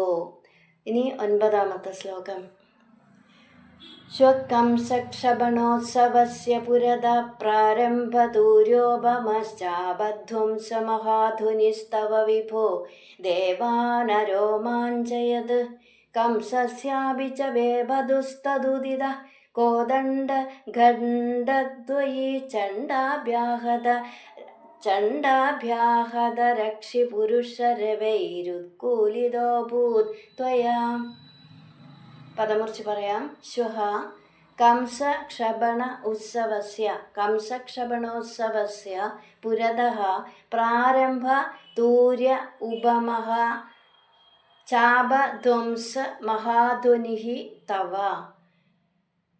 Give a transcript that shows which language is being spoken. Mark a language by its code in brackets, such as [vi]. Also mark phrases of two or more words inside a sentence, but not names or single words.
[ml] ഇനി 9ാമത്തെ ശ്ലോകം. [sa] ശ്വകംസക്ഷപണോത്സവസ്യ പുരതഃ പ്രാരംഭദൂര്യോപമശ്ചാബധ്വംസമഹാധുനിസ്തവ വിഭോ ദേവാനരോമാഞ്ചയത് कंसस्यापि च वेभदुस्तदुदितः कोदण्डगण्डद्वयी चण्डाभ्याहदरक्षिपुरुषरवैरुत्कूलितोऽभूत् त्वया. [ml] പദമുറിച്ച് പറയാം. [sa] ശ്വഃ कंसक्षपणोत्सवस्य പുരതഃ പ്രാരംഭ തൂര്യ ഉപമഃ ചാപധ്വംസ മഹാധ്വനിഃ തവ.